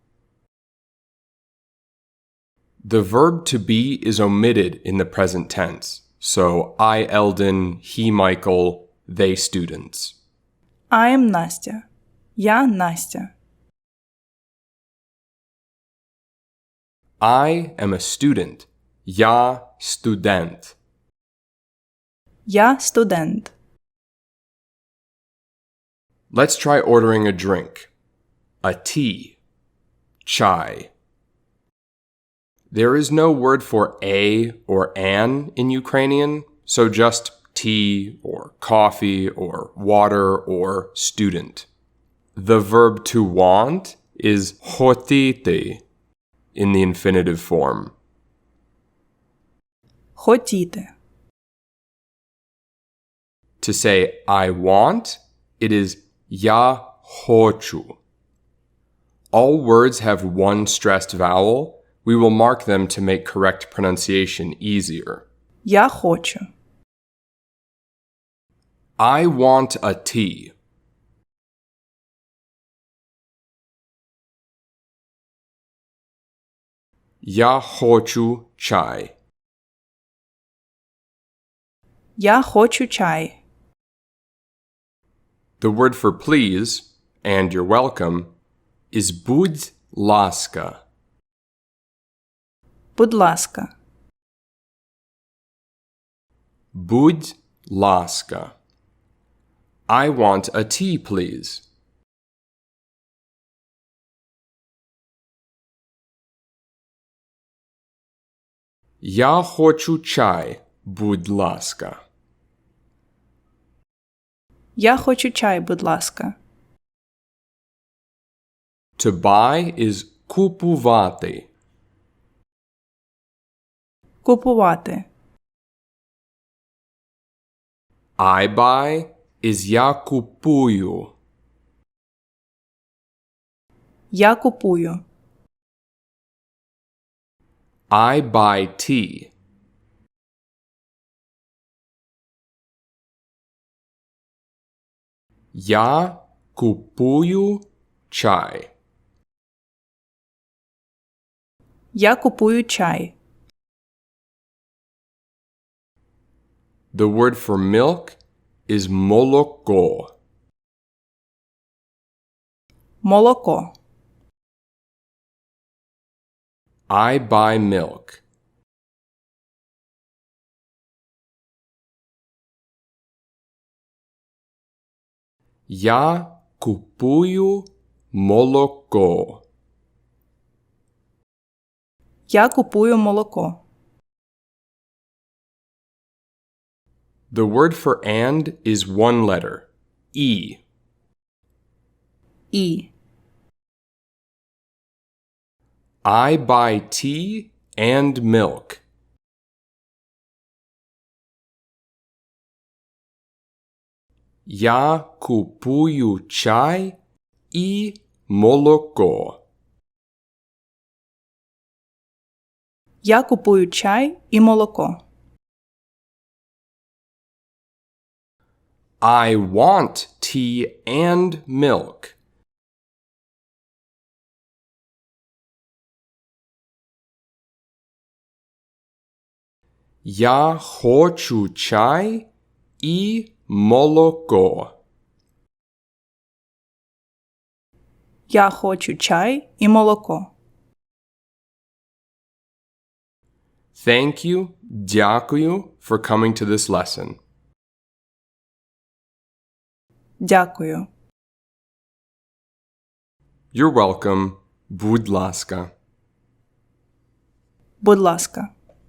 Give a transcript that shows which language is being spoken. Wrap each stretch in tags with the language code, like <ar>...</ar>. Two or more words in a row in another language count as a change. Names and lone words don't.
<en>The verb to be is omitted in the present tense, so I Eldon, he Michael, they students. I am Настя. Я Настя. I am a student.</en> <uk>Я студент. Я студент.</uk> <en>Let's try ordering a drink. A tea. Chai. There is no word for a or an in Ukrainian, so just tea or coffee or water or student. The verb to want is хотіти in the infinitive form.</en> <uk>Хотіти.</uk> <en>To say I want, it is</en> <uk>я хочу.</uk> <en>All words have one stressed vowel. We will mark them to make correct pronunciation easier.</en> <uk>Я хочу.</uk> <en>I want a tea.</en> <uk>Я хочу чай. Я хочу чай.</uk> <en>The word for please, and you're welcome, is</en> <uk>будь ласка. Будь ласка. Будь ласка.</uk> <en>I want a tea, please.</en> <uk>Я хочу чай, будь ласка. Я хочу чай, будь ласка.</uk> <en>To buy is купувати.</en> <uk>Купувати.</uk> <en>I buy is</en> <uk>я купую. Я купую.</uk> <en>I buy tea.</en> <uk>Я купую чай. Я купую чай.</uk> <en>The word for milk is молоко.</en> <uk>Молоко.</uk> <en>I buy milk.</en> <uk>Я купую молоко. Я купую молоко.</uk> <en>The word for and is one letter, E.</en> <uk>І.</uk> <en>I buy tea and milk.</en> <uk>Я купую чай і молоко. Я купую чай і молоко. I want tea and milk. Я хочу чай и молоко. Я хочу чай і молоко.</uk> <en>Thank you, дякую, for coming to this lesson.</en> <uk>Дякую.</uk> <en>You're welcome.</en> <uk>Будь ласка. Будь ласка.</uk>